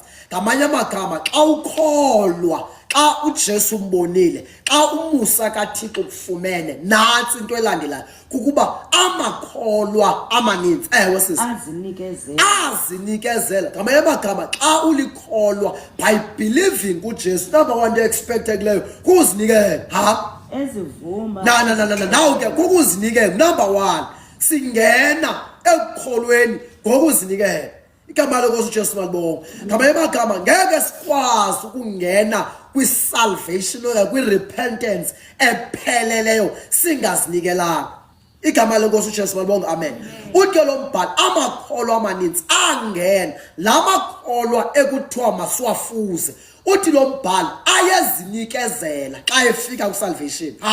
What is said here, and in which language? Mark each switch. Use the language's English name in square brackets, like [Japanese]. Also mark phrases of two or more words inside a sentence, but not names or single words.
[Xhosa] Ngamanye amagama xa ukholwa, xa uJesu umbonile, xa umusa kaThixo kufumene, nantsi into elandelayo kukuba amakholwa amaninzi sisi azinikezela. Ngamanye amagama xa ulikholwa [English] by believing [Xhosa] kuJesu, number 1 into expectekileyo kukuzinikela. Ezivuma nawo ke kukuzinikela. Number 1 singena ekukholweni ngokuzinikela. Igama lenkosi uJesu malibonge. Ngamanye amagama ngeke sikwazi ukungena kwi-salvation okanye kwi-repentance epheleleyo singazinikelanga. Igama lenkosi uJesu malibonge. Amen. Uthi lo mbhalo amakholwa amaninzi angena, la makholwa ekuthiwa masiwafuze. Uthi lo mbhalo ayezinikezela xa efika kwi-salvation.